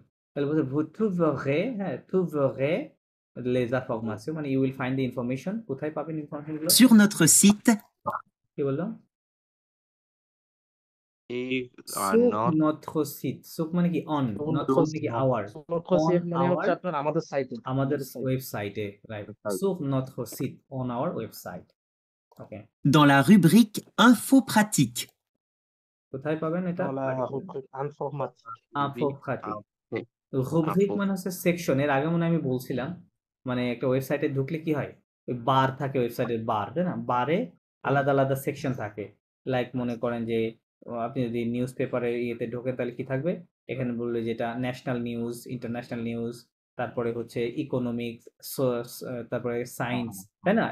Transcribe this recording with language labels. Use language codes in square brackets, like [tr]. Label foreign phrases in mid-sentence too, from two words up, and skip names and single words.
[bn] তাহলে বলছে [fr] vous trouverez, হ্যাঁ, trouverez les informations, [en] মানে you will find the information, [bn] কোথায় পাবেন ইনফরমেশন গুলো? [fr] Sur notre site, [bn] কি বললো? [en] if [fr] Sur [en] not [fr] notre site, sur [bn] মানে কি [fr] on, not Notre [bn] মানে কি [fr] site. [en] our, [fr] Notre [en] on [bn] site মানে হচ্ছে [en] our, [bn] আপনার আমাদের সাইটে। আমাদের ওয়েবসাইটে, রাইট? [en] Website. [fr] sur notre site, [en] on our website. ওকে, [fr] dans la rubrique Info pratique. [bn] কোথায় পাবেন এটা? [fr] Dans la rubrique informatique. info pratique. [en] okay. [bn] রুব্রিক [fr] Info. [bn] মানে হচ্ছে সেকশন। এর আগে মনে হয় আমি বলছিলাম, মানে একটা ওয়েবসাইটে ঢুকলে কি হয়, ওই বার থাকে, ওয়েবসাইটের বার, তাই না? বারে আলাদা আলাদা সেকশন থাকে। লাইক মনে করেন যে আপনি যদি নিউজ পেপারের ইয়েতে ঢোকেন তাহলে কি থাকবে, এখানে বললে যেটা [en] national news, international news, [bn] তারপরে হচ্ছে ইকোনমিক্স, তারপরে সায়েন্স, তাই না?